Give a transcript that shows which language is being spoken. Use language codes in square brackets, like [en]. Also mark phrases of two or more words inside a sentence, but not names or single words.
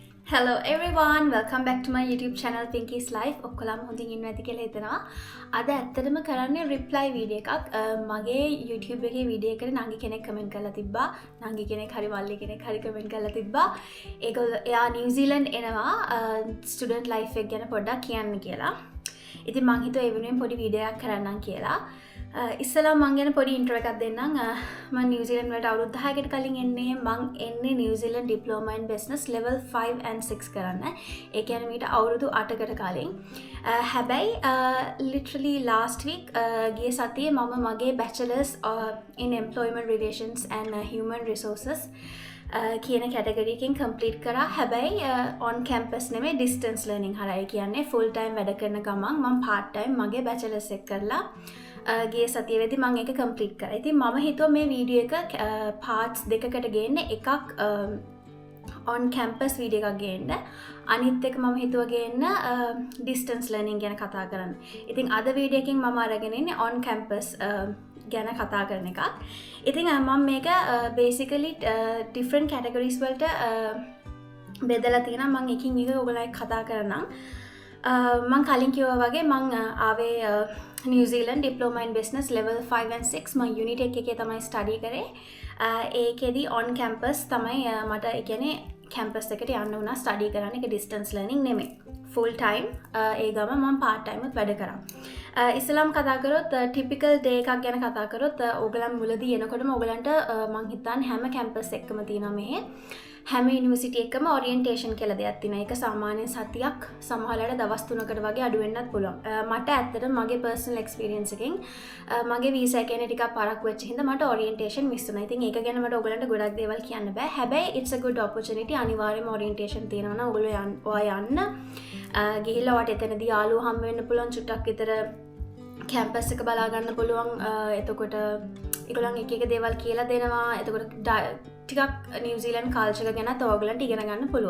[en] Hello everyone, welcome back to my YouTube channel Pinky's Life. [si] ඔක්කොලම හොඳින් ඉන්නවා ඇති කියලා හිතනවා. අද ඇත්තටම කරන්නේ [en] reply video [si] එකක්. මගේ YouTube එකේ වීඩියෝ එකට නංගි කෙනෙක් කමෙන්ට් කරලා තිබ්බා. නංගි කෙනෙක් හරි මල්ලි කෙනෙක් හරි කමෙන්ට් කරලා තිබ්බා. එයා නිව්සීලන්ඩ් එනවා [en] student life [si] එක ගැන පොඩ්ඩක් කියන්න කියලා. ඉතින් මං හිතුවා ඒ වෙනුවෙන් පොඩි වීඩියෝ එකක් කරන්නම් කියලා. ඉස්සලා මං ගැන පොඩි ඉන්ට්‍රෝ එකක් දෙන්නම්. මම නිව්සීලන්ඩ් වලට අවුරුදු 10කට කලින් එන්නේ. මං එන්නේ නිව්සීලන්ඩ් [en] diploma in business level 5 and 6 [si] කරන්න. ඒ කියන්නේ මීට අවුරුදු 8කට කලින්. හැබැයි [en] literally last week [si] ගිය සතියේ මම මගේ [en] bachelors in employment relations and human resources [si] කියන කැටගරි එකෙන් කම්ප්ලීට් කරා. හැබැයි [en] on campus [si] නෙමෙයි [en] distance learning [si] හරහා. කියන්නේ [en] full time [si] වැඩ කරන ගමන් මම [en] part time [si] මගේ bachelors එක කරලා ගිය සතියේදී මම ඒක කම්ප්ලීට් කරා. ඉතින් මම හිතුවා මේ වීඩියෝ එක parts දෙකකට ගේන්න. එකක් [en] on campus [si] වීඩියෝ එකක් ගේන්න. අනිත් එක මම හිතුවා ගේන්න [en] distance learning [si] ගැන කතා කරන්න. ඉතින් අද වීඩියෝ එකෙන් මම අරගෙන ඉන්නේ [en] on campus [si] ගැන කතා කරන එකක්. ඉතින් මම මේක [en] basically different categories [si] වලට බෙදලා තියෙනවා. මම එකින් එක ඔයගොල්ලෝ එක්ක කතා කරන්නම්. මං කලින් කිව්වා වගේ මං ආවේ නිව්සීලන්ඩ් [en] diploma in business level 5 and 6 [si] මම යුනිට් එකේ තමයි ස්ටඩි කරේ. ඒකෙදි [en] on campus [si] තමයි මට ඒ කියන්නේ කැම්පස් එකට යන්න වුණා ස්ටඩි කරන්න. ඒක [en] distance learning [si] නෙමෙයි. [en] full time [si] ඒ ගම මම [en] part time [si] උත් වැඩ කරා. ඉස්සෙල්ලාම කතා කරොත් [en] typical day [si] එකක් ගැන කතා කරොත් ඕගලන් මුලදී එනකොටම ඕගලන්ට මං හිතන්නේ හැම කැම්පස් එකකම තියෙනවා මෙහෙ. හැම යුනිවර්සිටි එකම ඔරියන්ටේෂන් කියලා දෙයක් තියෙනවා. ඒක සාමාන්‍යයෙන් සතියක් සමහරවිට දවස් 3කට වගේ අඩු වෙන්නත් පුළුවන්. මට ඇත්තටම මගේ [en] personal experience [si] එකෙන් මගේ වීසා එකේ ටිකක් පරක්කු වෙච්ච හින්දා මට ඔරියන්ටේෂන් මිස් වුණා. ඉතින් ඒක ගැන මට ඔයගලන්ට ගොඩක් දේවල් කියන්න බෑ. [en] හැබැයි it's a good opportunity. [si] අනිවාර්යයෙන්ම ඔරියන්ටේෂන් තියෙනවා නම් ඔයගොල්ලෝ යන්න. ගිහිල්ලා වට එතනදී යාළුවෝ හම්බ වෙන්න පුළුවන්. චුට්ටක් විතර කැම්පස් එක බලා ගන්න පුළුවන්. එතකොට ඒගොල්ලන් එක එක දේවල් කියලා දෙනවා. එතකොට ටිකක් නිව්සීලන්ඩ් කල්චර් එක ගැනත් ඔයගලන්ට ඉගෙන ගන්න පුළුවන්.